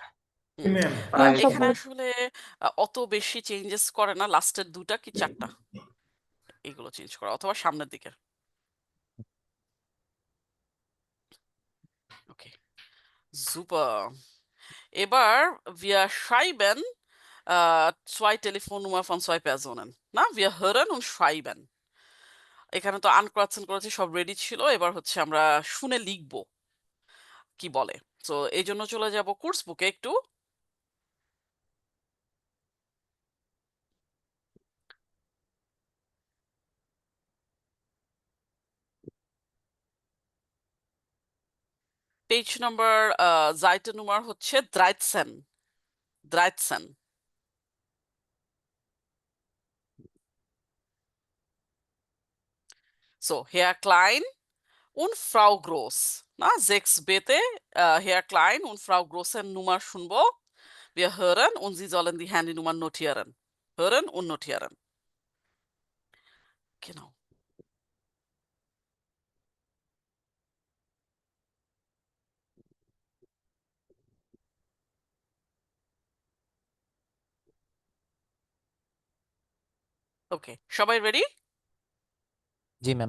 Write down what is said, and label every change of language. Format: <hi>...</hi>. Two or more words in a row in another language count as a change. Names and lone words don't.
<bn>হুম। ম্যাম হ্যাঁ এখানে সবগুলো আসলে অত বেশি চেঞ্জেস করে না, লাস্টের 2টা কি 4টা এগুলো চেঞ্জ করা, অথবা সামনের দিকে। ওকে, সুপার।</bn> <de>এবার wir schreiben zwei Telefonnummer von zwei Personen. না, wir hören und schreiben.</de> <bn>এখানে তো আনক্রাচ্ছেন করেছি, সব রেডি ছিল, এবার হচ্ছে আমরা শুনে লিখবো কি বলে। তো এই জন্য চলে যাব কোর্স বুকে একটু। পেজ নাম্বার জাইটে নাম্বার হচ্ছে 13 13।</bn> <de>So, Herr Klein und Frau Groß.</de> <bn>Na, 6b-তে Herr Klein und Frau Großের Nummer শুনবো।</bn> <de>Wir hören und Sie sollen die Handynummer notieren. Hören und notieren. Genau.</de> <bn>ওকে, সবাই রেডি? জি ম্যাম।</bn>